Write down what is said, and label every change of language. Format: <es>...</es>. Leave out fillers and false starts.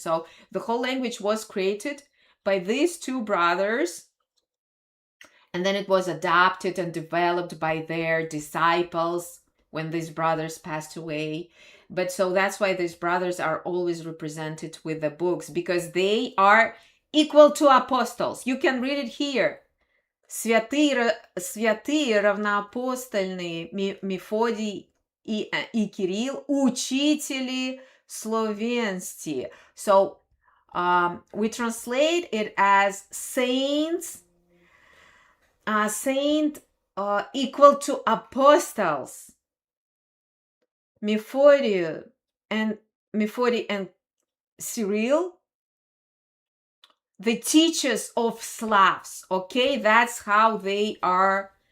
<en>So the whole language was created by these two brothers, and then it was adapted and developed by their disciples when these brothers passed away. But so that's why these brothers are always represented with the books, because they are equal to apostles. You can read it here.</en> <ru>Святые равноапостольные Мефодий и Кирилл, учители словенности.</ru> <en>So we translate it as saints, saint equal to apostles. Methody and Cyril, the teachers of Slavs. Okay, that's how they are</en>